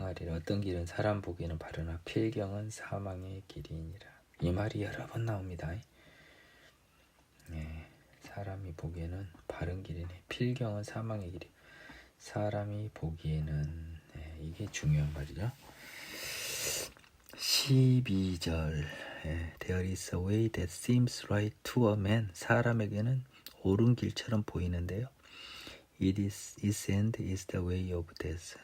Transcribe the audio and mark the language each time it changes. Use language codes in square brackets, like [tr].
[ko] 어떤 길은 사람 보기에는 바르나 필경은 사망의 길이니라. 이 말이 여러 번 나옵니다. 사람이 보기에는 바른 길이네. 필경은 사망의 길이. 사람이 보기에는 이게 중요한 말이죠. [en] 12절 There is a way that seems right to a man. [ko] 사람에게는 옳은 길처럼 보이는데요. [en] Its end is the way of death.